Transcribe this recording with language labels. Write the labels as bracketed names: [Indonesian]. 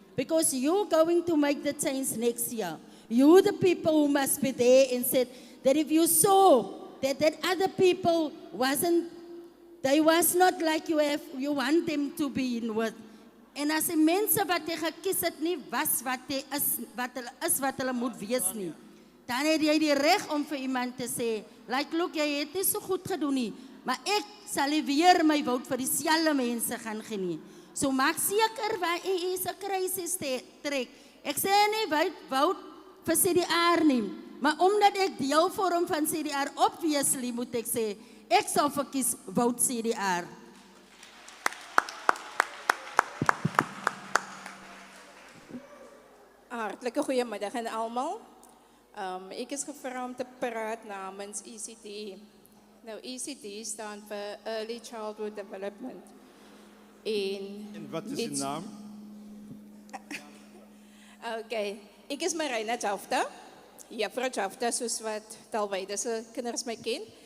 [English] Because you're going to make the change next year. You the people who must be there and said that if you saw that other people they was not like you want them to be in with. [Afrikaans] En as die mense wat jy gekies het nie was wat hulle moet wees nie, dan het jy die reg om vir iemand te sê, [English] like look, [Afrikaans] jy het nie so goed gedoen nie, maar ek sal nie weer my vote vir dieselfde mense gaan gee nie. So maak seker waar jy is 'n krisis trek. Ek sê nie vote vir CDR nie, maar omdat ek deel vorm van CDR, obviously moet ek sê, ek sal verkies vote CDR. Hartlike goeiemiddag aan almal. Ek is gevra om te praat namens ECD. Nou ECD staan vir Early Childhood Development. En wat is die naam? Okay, ek is Marina Jafta. Juffrou Jafta, soos wat talwyde se kinders my ken.